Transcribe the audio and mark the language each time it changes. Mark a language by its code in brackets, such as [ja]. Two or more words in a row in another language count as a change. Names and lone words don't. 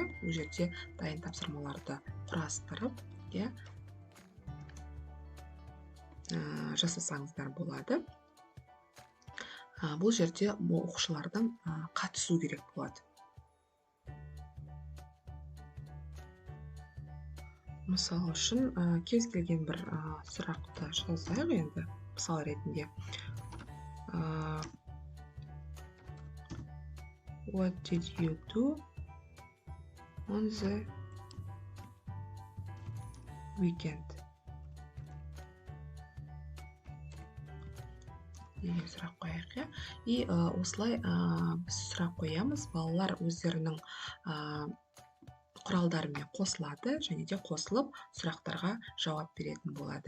[kk] Бұл жерде дайын тапсырмаларды құрастырып, жасасаңыздар болады. Бұл жерде оқушылардың қатысу керек болады. Мысалы үшін кез келген бір сұрақты жазайық енді, мысал ретінде. [en] What did you do on the weekend? [kk] Деген сұрақ қояйық. И осылай біз сұрақ қоямыз, балалар өздерінің құралдарымен қосылады, және де қосылып сұрақтарға жауап беретін болады.